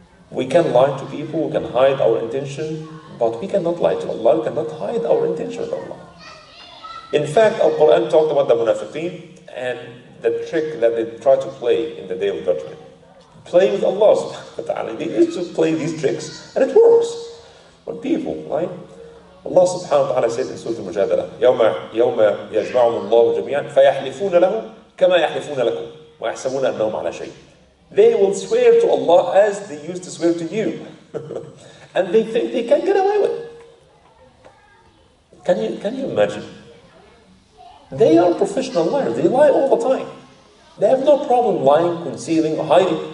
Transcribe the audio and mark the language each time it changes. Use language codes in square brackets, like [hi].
[en] We can lie to people, we can hide our intention, but we cannot lie to Allah, we cannot hide our intention with Allah. In fact, Al-Quran talked about the munafiqeen and the trick that they try to play in the Day of Judgment. Play with Allah subhanahu wa ta'ala. They used to play these tricks, and it works. When people, right? Allah subhanahu wa ta'ala said in Surah Al-Mujadala, [ar] يَوْمَ يَجْمَعُهُمُ اللَّهُ جَمِيعًا فَيَحْلِفُونَ لَهُ كَمَا يَحْلِفُونَ لَكُمْ وَيَحْسَبُونَ أَنَّهُمْ عَلَى شَيْءٍ. [en] They will swear to Allah as they used to swear to you. And they think they can get away with it. Can you imagine? They are professional liars. They lie all the time. They have no problem lying, concealing, hiding.